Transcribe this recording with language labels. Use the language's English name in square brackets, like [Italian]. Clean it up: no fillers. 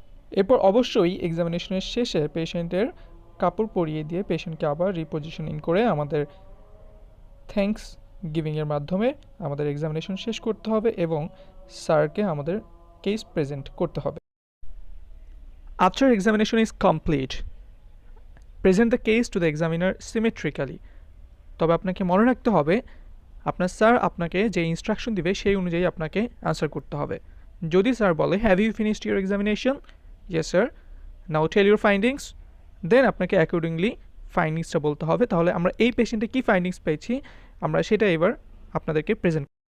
[Bangla] এরপর অবশ্যই এক্সামিনেশনের শেষে পেশেন্টের কাপড় পরিয়ে দিয়ে পেশেন্টকে আবার রিপোজিশনিং করে আমাদের থ্যাঙ্কস গিভিংয়ের মাধ্যমে আমাদের এক্সামিনেশন শেষ করতে হবে এবং স্যারকে আমাদের কেস প্রেজেন্ট করতে হবে। [English] After examination is complete, present the case to the examiner symmetrically. [Bangla] তবে আপনাকে মনে রাখতে হবে আপনার স্যার আপনাকে যে ইনস্ট্রাকশন দিবে সেই অনুযায়ী আপনাকে আনসার করতে হবে। যদি স্যার বলে [English] have you finished your examination, yes sir, now tell your findings, then [Bangla] আপনাকে অ্যাকর্ডিংলি ফাইন্ডিংসটা বলতে হবে। তাহলে আমরা এই পেশেন্টে কী ফাইন্ডিংস পেয়েছি আমরা সেটা এবার আপনাদেরকে প্রেজেন্ট।